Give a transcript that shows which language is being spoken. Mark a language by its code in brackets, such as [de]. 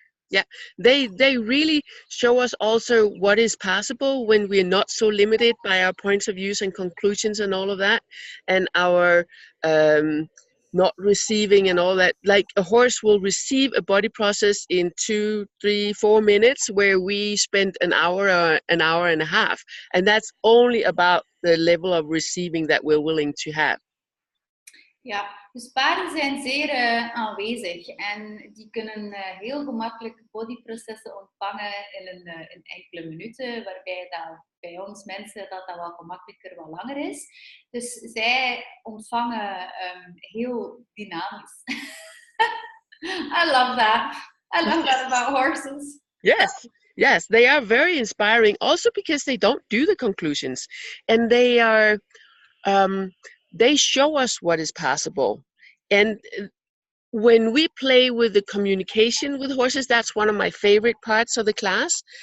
[en] Yeah, they really show us also what is possible when we're not so limited by our points of views and conclusions and all of that, and our not receiving and all that. Like a horse will receive a body process in 2, 3, 4 minutes, where we spend an hour and a half, and that's only about the level of receiving that we're willing to have. [nl] Ja, dus paarden zijn zeer aanwezig en die kunnen heel gemakkelijk bodyprocessen ontvangen in enkele minuten, waarbij dat bij ons mensen dat wel gemakkelijker wat langer is. Dus zij ontvangen heel dynamisch. [en] I love that. I love that about horses. Yes, they are very inspiring also because they don't do the conclusions, and they are they show us what is possible. And when we play with the communication with horses, that's one of my favorite parts of the class.